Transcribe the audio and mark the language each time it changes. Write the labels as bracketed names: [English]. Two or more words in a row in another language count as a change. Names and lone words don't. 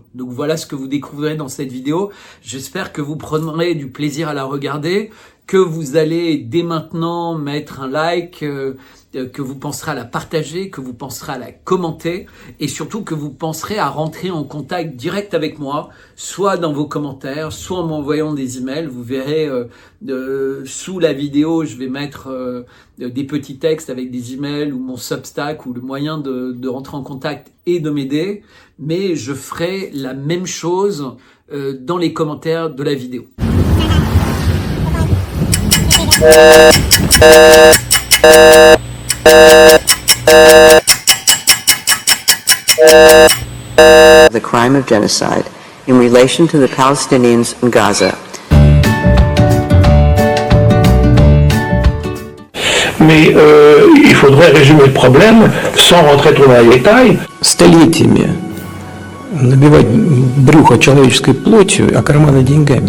[French] Donc voilà ce que vous découvrirez dans cette vidéo. J'espère que vous prendrez du plaisir à la regarder, que vous allez dès maintenant mettre un like, que vous penserez à la partager, que vous penserez à la commenter et surtout que vous penserez à rentrer en contact direct avec moi, soit dans vos commentaires, soit en m'envoyant des emails. Vous verrez sous la vidéo, je vais mettre des petits textes avec des emails ou mon Substack ou le moyen de rentrer en contact et de m'aider. Mais je ferai la même chose dans les commentaires de la vidéo. [English] The crime of genocide in relation to the Palestinians in Gaza. [French] Mais il faudrait résumer le problème sans rentrer trop dans les détails. [Russian] Столетиями набивать брюхо человеческой плотью, а карманы деньгами.